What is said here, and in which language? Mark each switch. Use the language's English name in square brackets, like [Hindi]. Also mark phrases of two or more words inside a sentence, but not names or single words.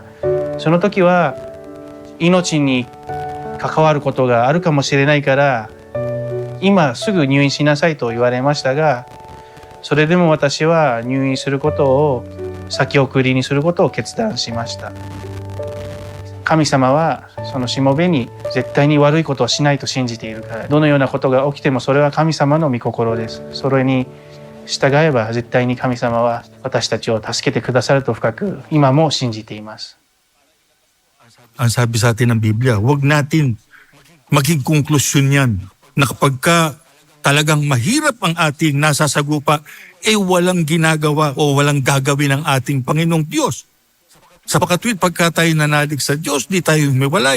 [Japanese] その時は命に関わることがあるかもしれないから今すぐ入院しなさいと言われましたが、それでも私は入院することを先送りにすることを決断しました。神様はそのしもべに絶対に悪いことをしないと信じているから、どのようなことが起きてもそれは神様の御心です。それに従えば絶対に神様は私たちを助けてくださると深く今も信じています。 [Filipino] Ang sabi sa atin ng Biblia, huwag natin maging konklusyon yan na kapag ka talagang mahirap ang ating nasasagupa, walang ginagawa o walang gagawin ng ating Panginoong Diyos. Sa pakatwid, pagka tayo nanalig sa Diyos, di tayo humiwalay.